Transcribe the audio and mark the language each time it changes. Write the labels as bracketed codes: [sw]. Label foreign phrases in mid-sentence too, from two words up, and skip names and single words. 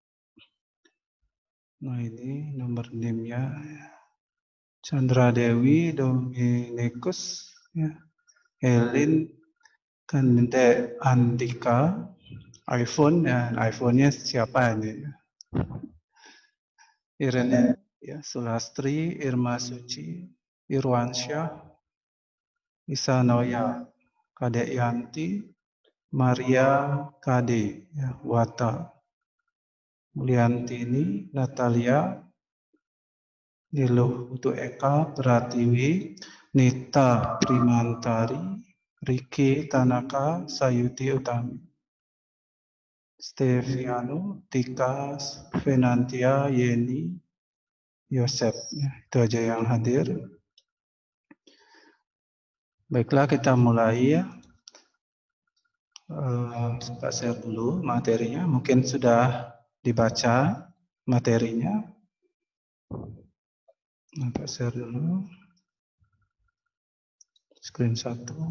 [id] Nah ini nomor NIM-nya Chandra Dewi, Dominikus, ya. Helin, Kande Andika, iPhone, ya, iPhone-nya siapa ini? Irene, ya, Sulastri, Irma Suci, Irwansyah, Isanoya, Kadek Yanti, Maria Kade, ya, Wata, Mulyantini, Natalia, Niluh untuk Eka, Pratiwi, Nita Primantari, Riki Tanaka, Sayuti Utami, Steviano, Tika, Venantia, Yeni, Yosep. Ya, itu aja yang hadir. Baiklah kita mulai ya. Kita share dulu materinya. Mungkin sudah dibaca materinya. Kita share dulu. Screen 1.